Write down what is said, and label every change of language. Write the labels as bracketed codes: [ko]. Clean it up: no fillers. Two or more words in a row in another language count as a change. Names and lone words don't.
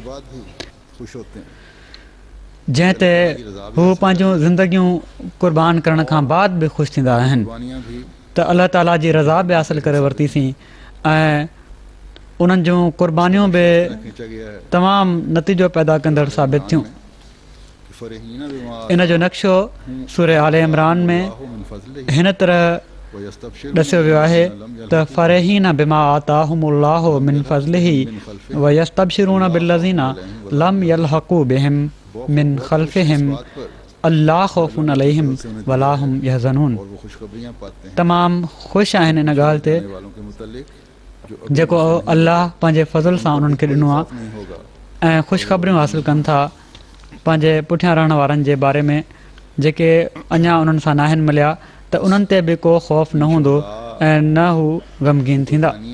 [sd] जंहिं ते हू पंहिंजूं ज़िंदगियूं क़ुर्बान करण खां बाद बि ख़ुशि थींदा आहिनि त अल्लाह ताला जी रज़ा बि हासिलु करे वरितीसीं ऐं उन्हनि जूं क़ुर्बानियूं बि तमामु नतीजो पैदा कंदड़ साबित थियूं। इन जो नक्शो सूरे आले इमरान में हिन तरह ॾसियो वियो आहे त [ar] فرحين بما آتاهم الله من فضله ويستبشرون بالذين لم يلحقوا بهم من خلفهم ألا خوف عليهم ولا هم يحزنون. [sd] तमामु ख़ुशि आहिनि इन ॻाल्हि ते जेको अल्लाह पंहिंजे फज़ल सां उन्हनि खे ॾिनो आहे ऐं ख़ुशख़बरियूं हासिलु कनि था पंहिंजे पुठियां रहण वारनि जे बारे में जेके अञा उन्हनि सां नाहिनि मिलिया, त उन्हनि ते बि को ख़ौफ़ न हूंदो ऐं न हू ग़मगीन थींदा।